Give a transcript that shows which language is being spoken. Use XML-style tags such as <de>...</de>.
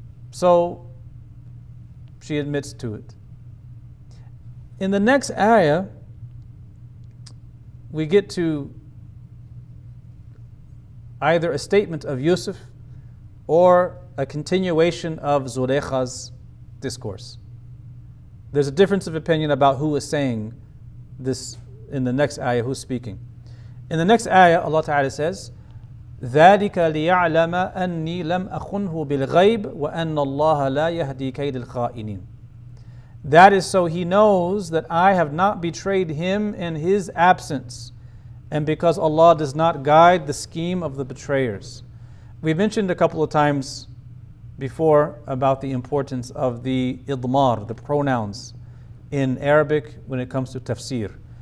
<en>So she admits to it. In the next ayah, we get to either a statement of Yusuf or a continuation of Zulaykha's discourse. There's a difference of opinion about who is saying this in the next ayah, who's speaking. In the next ayah, Allah Ta'ala says,</en> <ar>ذَلِكَ لِيَعْلَمَ أَنِّي لَمْ أَخُنْهُ بِالْغَيْبِ وَأَنَّ اللَّهَ لَا يَهْدِي كَيْدَ الْخَائِنِينَ.</ar> <en>That is so he knows that I have not betrayed him in his absence, and because Allah does not guide the scheme of the betrayers. We mentioned a couple of times before about the importance of the idmar, the pronouns in Arabic when it comes to tafsir.</en>